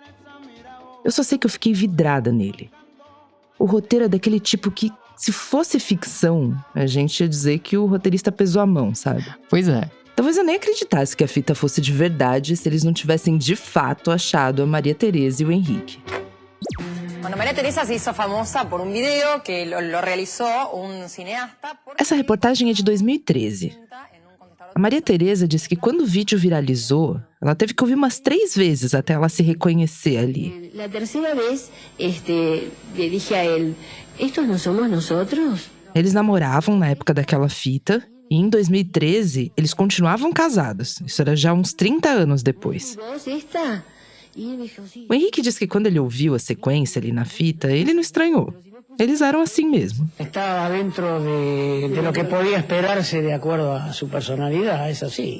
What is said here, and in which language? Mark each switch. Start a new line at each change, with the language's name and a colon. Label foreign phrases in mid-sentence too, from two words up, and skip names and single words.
Portuguese: Eu só sei que eu fiquei vidrada nele. O roteiro é daquele tipo que, se fosse ficção, a gente ia dizer que o roteirista pesou a mão, sabe? Pois é. Talvez eu nem acreditasse que a fita fosse de verdade se eles não tivessem de fato achado a Maria Teresa e o Henrique.
Spanish: Bueno, María Teresa se hizo famosa por un video que lo realizó un cineasta.
Portuguese: Essa reportagem é de 2013. A Maria Teresa disse que quando o vídeo viralizou, ela teve que ouvir umas 3 vezes até ela se reconhecer ali.
Spanish: La tercera vez, le dije a él, ¿estos no somos nosotros?
Portuguese: Eles namoravam na época daquela fita. E em 2013, eles continuavam casados. Isso era já uns 30 anos depois. O Henrique disse que quando ele ouviu a sequência ali na fita, ele não estranhou. Eles eram assim mesmo. Estava dentro de
Spanish: lo que
Portuguese: podia esperar-se de acordo a sua personalidade, é assim.